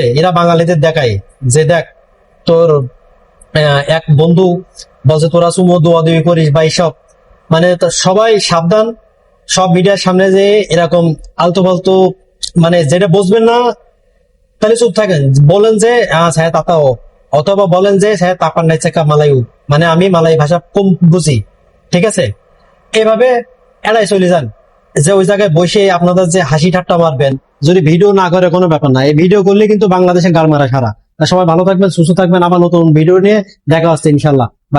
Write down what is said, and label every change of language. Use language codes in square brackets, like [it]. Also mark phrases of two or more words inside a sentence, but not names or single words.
[bn] এরা বাঙালিদের দেখায় যে দেখ তোর এক বন্ধু বলছে তোরা সুমো দোয়াদুই করিস বা এইসব, মানে সবাই সাবধান। সব মিডিয়ার সামনে যে এরকম আলতু ফালতু মানে যেটা বুঝবেন না তাহলে চুপ থাকেন, বলেন যে [ms] saya tak tahu, [bn] অথবা বলেন যে [ms] saya tak pandai cakap Melayu, [bn] মানে আমি মালয় ভাষা কম বুঝি, ঠিক আছে? এভাবে এড়াই চলে যান। যে ওই জায়গায় বসে আপনাদের যে হাসি ঠাট্টা মারবেন, যদি ভিডিও না করে কোনো ব্যাপার না, এই ভিডিও করলে কিন্তু বাংলাদেশে গাল মারা সারা। তা সবাই ভালো থাকবেন, সুস্থ থাকবেন, আবার নতুন ভিডিও নিয়ে দেখা হচ্ছে ইনশাল্লাহ।